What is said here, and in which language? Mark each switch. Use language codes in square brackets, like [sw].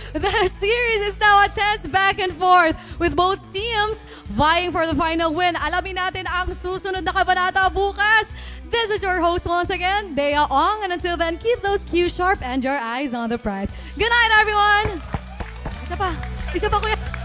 [en] The series is now a tense back and forth with both teams vying for the final win. [tl] Alamin natin ang susunod na kabanata bukas. [en] This is your host once again, Dea Ong. And until then, keep those cues sharp and your eyes on the prize. Good night, everyone! [tl] Isa pa, kuya.